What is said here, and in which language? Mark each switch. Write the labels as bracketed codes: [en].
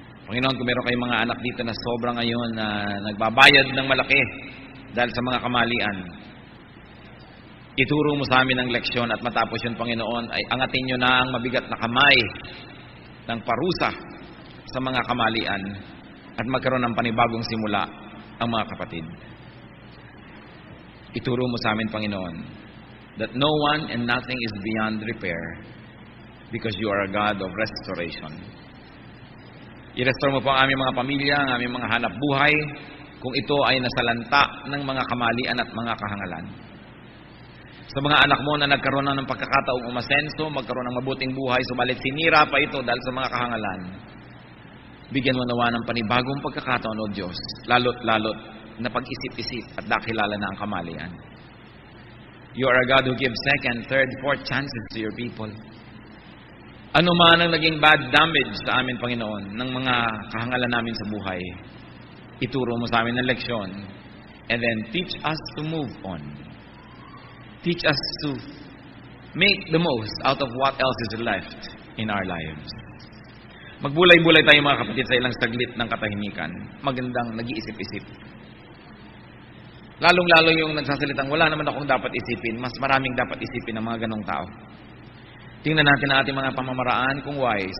[tl] Panginoon, kung meron kayong mga anak dito na sobra ngayon na nagbabayad ng malaki dahil sa mga kamalian, ituro mo sa amin ang leksyon at matapos yun, Panginoon, ay angatin nyo na ang mabigat na kamay ng parusa sa mga kamalian at magkaroon ng panibagong simula ang mga kapatid. Ituro mo sa amin, [en] Panginoon, that no one and nothing is beyond repair because you are a God of restoration. [tl] I-restore mo po ang aming mga pamilya, ang aming mga hanap buhay, kung ito ay nasalanta ng mga kamalian at mga kahangalan. Sa mga anak mo na nagkaroon na ng pagkakataong umasenso, magkaroon ng mabuting buhay, subalit sinira pa ito dahil sa mga kahangalan, bigyan mo nawa ng panibagong pagkakataon, O Diyos, lalot-lalot na pag-isip-isip at dakilala na ang kamalian. [en] You are a God who gives second, third, fourth chances to your people. [tl] Ano man ang naging bad damage sa amin, Panginoon, ng mga kahangalan namin sa buhay, ituro mo sa amin ng leksyon, [en] and then teach us to move on. Teach us to make the most out of what else is left in our lives. [tl] Magbulay-bulay tayo mga kapatid sa ilang saglit ng katahimikan. Magandang nag-iisip-isip. Lalong-lalo yung nagsasalitang wala naman akong dapat isipin, mas maraming dapat isipin ng mga ganong tao. Tingnan natin ang ating mga pamamaraan kung wise.